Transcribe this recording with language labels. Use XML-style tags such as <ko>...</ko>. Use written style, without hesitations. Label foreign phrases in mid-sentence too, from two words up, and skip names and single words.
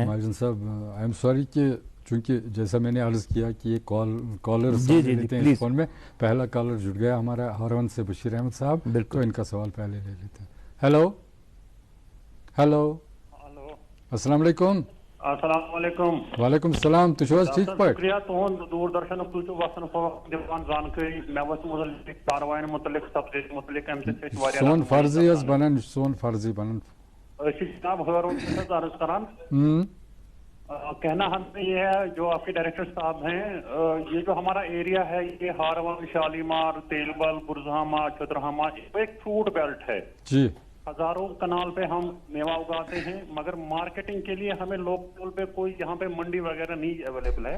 <ur>مہاجن صاحب,</ur> <en>I am sorry</en> <ur>کہ چونکہ جیسا میں نے عرض کیا کہ یہ کالر لیتے ہیں اس فون میں, پہلا کالر جڑ گیا ہمارا ہارون سے, بشیر احمد صاحب, تو ان کا سوال پہلے لے لیتے ہیں.</ur> <ar>ہیلو ہیلو, السلام علیکم. السلام علیکم. وعلیکم السلام.</ar> <ks>تو چھو ٹھیک پٲٹھۍ؟ شکریہ تہد دوردرشن تُہۍ چھِو وقتن فوقت دِوان زانکٲری مےٚ وٕچھ مُتعلق کاروٲیَن مُتعلق سبجیکٹ مُتعلق اَمہِ سۭتۍ چھِ أسۍ واریاہ سون فرضی حظ بنان, سون فرضی بنان. أسۍ چھِ</ks> <ur>جناب ہارون کے ساتھ</ur> <ks>عرض کران.</ks> <ur>کہنا ہمیں یہ ہے, جو آپ کے ڈائریکٹر صاحب ہیں, یہ جو ہمارا ایریا ہے یہ ہارون, شالیمار, تیلبل, برزہامہ, چترہامہ, ایک فروٹ بیلٹ ہے. جی, ہزاروں کنال پہ ہم میوہ اگاتے ہیں, مگر مارکیٹنگ کے لیے ہمیں لوکل پہ کوئی یہاں پہ منڈی وغیرہ نہیں اویلیبل ہے.</ur>